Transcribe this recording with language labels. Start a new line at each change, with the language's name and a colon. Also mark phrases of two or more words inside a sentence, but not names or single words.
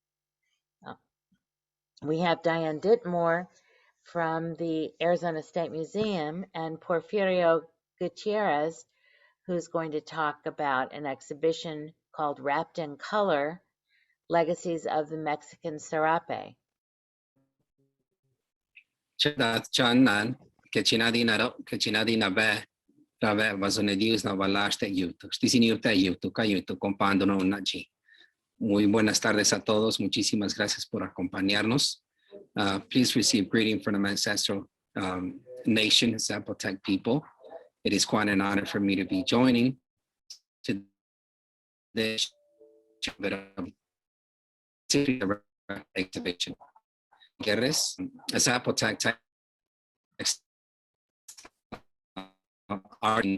English: We have Diane Dittmore from the Arizona State Museum and Porfirio Gutierrez, who's going to talk about an exhibition called Wrapped in Color, Legacies of the Mexican Serape.
Zapotec: Chanan, Kachinadi Naro, Kachinadi Nabe, Rabe Bazonedius Navalaste Yutu, Stisiniuta Yutu, Kayutu, Compandano Naji.
Spanish: Muy buenas tardes a todos. Muchísimas gracias por acompañarnos.
English: Please receive greeting from the ancestral nation, Zapotec people. It is quite an honor for me to be joining to this exhibition. Guerres, a Zapotec art.